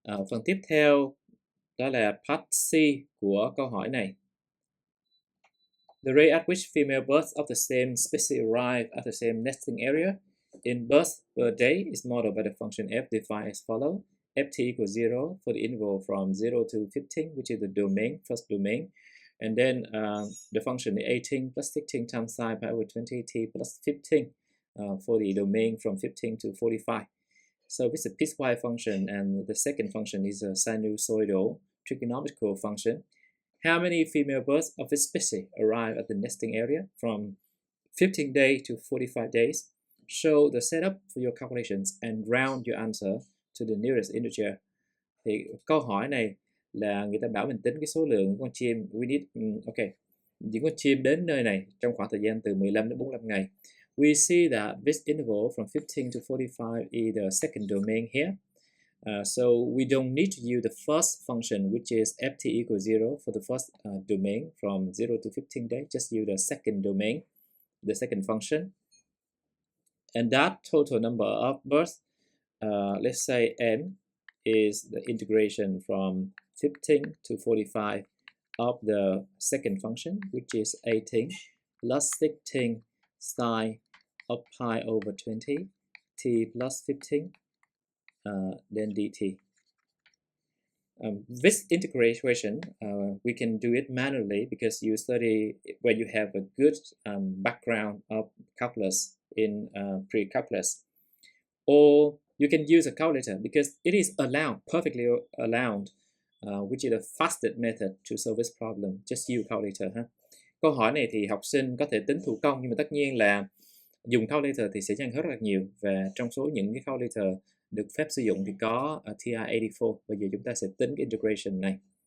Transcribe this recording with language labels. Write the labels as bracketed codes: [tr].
[vi] Phần tiếp theo đó là part C của câu hỏi này. [en] The rate at which female births of the same species arrive at the same nesting area in births per day is modeled by the function f defined as follows. Ft equals 0 for the interval from 0 to 15, which is the domain, first domain. And then the function is 18 plus 16 times sine pi over 20t plus 15 for the domain from 15 to 45. So this is a piecewise function, and the second function is a sinusoidal trigonometrical function. How many female births of this species arrive at the nesting area from 15 days to 45 days? Show the setup for your calculations and round your answer to the nearest integer. [vi] Thì câu hỏi này là người ta bảo mình tính cái số lượng con chim. [en] We need, okay, [vi] những con chim đến nơi này trong khoảng thời gian từ 15 đến 45 ngày. [en] We see that this interval from 15 to 45 is the second domain here. So we don't need to use the first function, which is ft equals 0 for the first domain from 0 to 15 days. Just use the second domain, the second function. And that total number of births, let's say m, is the integration from 15 to 45 of the second function, which is 18 plus 16 sine of pi over 20 t plus 15 then dt. This integration we can do it manually because you study when you have a good background of calculus in pre-calculus, or you can use a calculator because it is allowed, perfectly allowed, which is the fastest method to solve this problem. Just use calculator. [vi] Câu hỏi này thì học sinh có thể tính thủ công, nhưng mà tất nhiên là dùng calculator thì sẽ nhanh hơn rất là nhiều. Và trong số những cái calculator được phép sử dụng thì có TI-84. Bây giờ chúng ta sẽ tính cái integration này.